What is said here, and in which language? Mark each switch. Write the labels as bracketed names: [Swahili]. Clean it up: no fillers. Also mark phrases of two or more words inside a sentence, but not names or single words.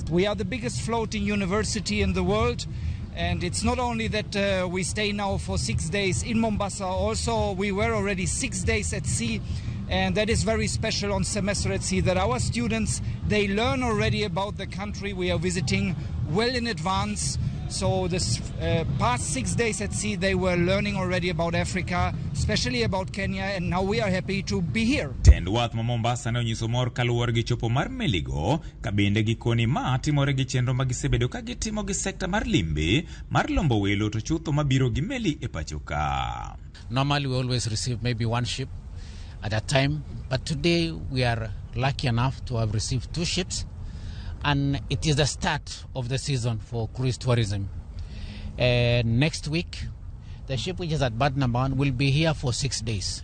[English] We are the biggest floating university in the world. And it's not only that we stay now for 6 days in Mombasa, also we were already 6 days at sea And that is very special on semester at sea, that our students, they learn already about the country we are visiting well in advance. So this past 6 days at sea, they were learning already about Africa, especially about Kenya, and now we are happy to be here. [Luo (Kenya and Tanzania)] Tend wath ma Mombasa ne onyiso mor kaluwore gi chopo mar meligo, ka bende gikoni ma timore gi chenro ma gisebedo ka gitimo gi sekta mar limbe, mar lombo welo to chutho mabiro gi meli e pacho ka. [English] Normally we always receive maybe one ship at a time, but today we are lucky enough to have received 2 ships. And it is the start of the season for cruise tourism. Next week, the ship which is at berth number 1 will be here for 6 days.